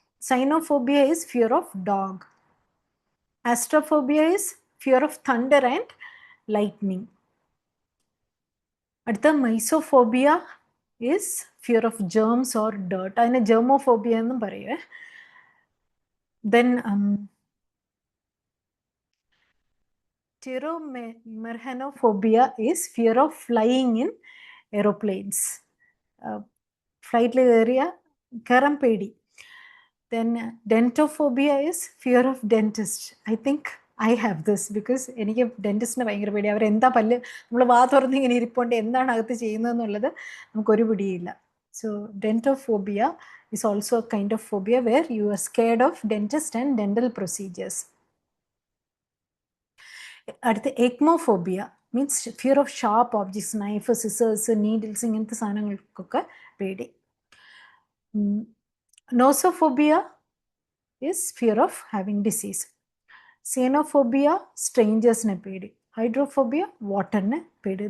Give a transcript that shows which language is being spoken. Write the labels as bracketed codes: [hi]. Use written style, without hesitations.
[en] Cynophobia is fear of dog. Astrophobia is fear of thunder and lightning. അടുത്ത mysophobia is fear of germs or dirt. [ml] അതിനെ ജെർമോഫോബിയ എന്നും പറയുവേ. Then [en] Pteromerhanophobia is fear of flying in aeroplanes. [ml] Flight area karam pedi. [en] Then dentophobia is fear of dentist. I think I have this because [ml] എനിക്ക് ഡെന്റിസ്റ്റിനെ ഭയങ്കര പേടി. അവരെന്താ പല്ല് നമ്മൾ വാ തുറന്ന് ഇങ്ങനെ ഇരിപ്പുണ്ട് എന്താണ് അകത്ത് ചെയ്യുന്നതെന്നുള്ളത് നമുക്കൊരു പിടിയില്ല. [en] So dentophobia is also a kind of phobia where you are scared of dentist and dental procedures. അടുത്ത aichmophobia means fear of sharp objects, knife, scissors, needles, [ml] ഇങ്ങനത്തെ സാധനങ്ങൾക്കൊക്കെ പേടി. [en] Nosophobia is fear of having disease. [ml] സീനോഫോബിയ സ്ട്രേഞ്ചേഴ്സിനെ പേടി. ഹൈഡ്രോഫോബിയ വാട്ടറിനെ പേടി.